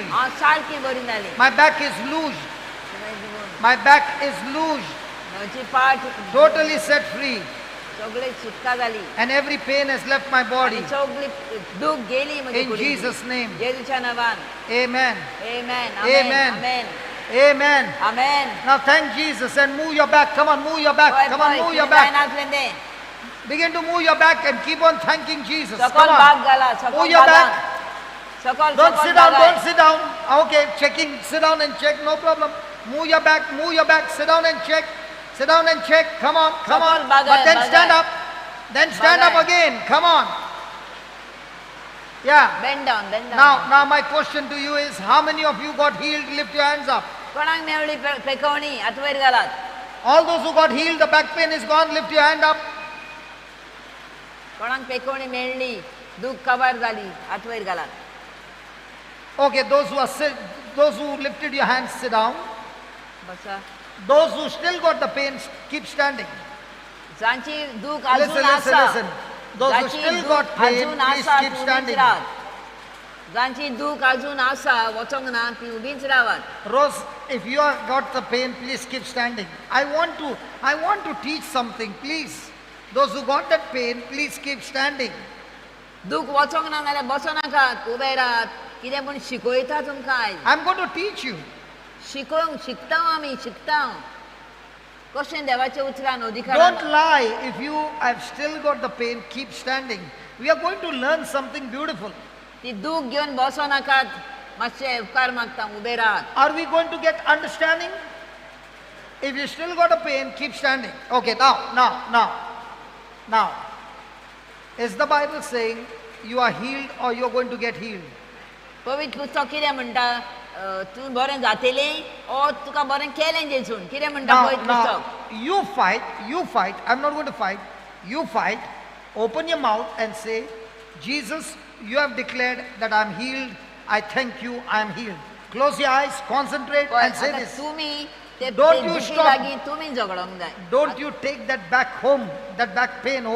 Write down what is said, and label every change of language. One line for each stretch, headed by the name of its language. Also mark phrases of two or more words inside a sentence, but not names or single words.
Konkani: हांव सारकी बरी जाली
English: My back is loose. My back is loose,
Konkani: म्हजी पाट
English: totally set free,
Konkani: सगळी सुटका जाली
English: and every pain has left my body.
Konkani: आनी सगळी दूख गेली म्हजे
English: In Jesus' name,
Konkani: जेजूच्या नांवान
English: amen.
Konkani: आमेन
English: Amen.
Konkani: आमेन
English: Amen.
Konkani: आमेन
English: Now thank Jesus and move your back. Come on, move your back. Come on, move your back.
Konkani: नाचलेंदे
English: Begin to move your back and keep on thanking Jesus.
Konkani: सकल
English: Come
Konkani: भाग
English: on.
Konkani: घाला
English: Move
Konkani: सकल
English: your
Konkani: भागान
English: back.
Konkani: सकल
English: Don't
Konkani: सकल
English: sit down.
Konkani: भागाय.
English: Don't sit down. Okay, checking. Sit down and check. No problem. Move your back. Move your back. Sit down and check. Sit down and check. Come on. Come on.
Konkani: Sakal bagay,
English: But then
Konkani: bagay.
English: stand up. Then stand up
Konkani: Bagay.
English: again. Come on. Yeah. Bend down, bend down. Now my question to you is, how many of you got healed? Lift your hands up.
Konkani: कोणाक मेवली पेकवणी हात वयर घालात
English: All those who got healed, the back pain is gone. Lift your hand up.
Konkani: कोणाक पेकवणी मेळ्ळी दूख कवर जाली हात वयर घालात
English: Okay, those who are those who lifted your hands, sit down.
Konkani: बसा
English: Those who still got the pain, keep standing.
Konkani: जांची दूख
English: Listen,
Konkani: अजून
English: listen,
Konkani: आसा
English: listen. Those who
Konkani: जांची
English: still
Konkani: दूख
English: got pain,
Konkani: अजून
English: please
Konkani: आसा
English: keep
Konkani: तूं
English: standing.
Konkani: रात जांची दूख अजून आसा वचोंक ना ती उबीच रावात.
English: Rose, if you have got the pain, please keep standing. I want to teach something, please. Those who got that pain, please keep standing.
Konkani: दूख वचोंक ना जाल्यार बसो नाकात, उबे राहात. कितें पूण शिकयता तुमकां आयज.
English: I'm going to teach you.
Konkani: शिकता आमी शिकता. कशें देवाच्या उतरान अधिकार.
English: Don't lie. If you have still got the pain, keep standing. We are going to learn something beautiful.
Konkani: ती दूख घेवन बसो नाकात. मातशें उपकार मागता उबे राहात.
English: Are we going to get understanding? If you still got a pain, keep standing. Okay, now. Is the Bible saying you are healed or you are going to get healed?
Konkani: पवित्र पुस्तक कितें म्हणटा? तूं बरें जातलें ओ तुका बरें केलें जेजून. कितें म्हणटा पवित्र पुस्तक?
English: You fight. I'm not going to fight. You fight. Open your mouth and say, Jesus, you have declared that I'm healed. I thank you, I'm healed. Close your eyes, concentrate and say this. Don't you stop. Don't you take that back home, that back pain home.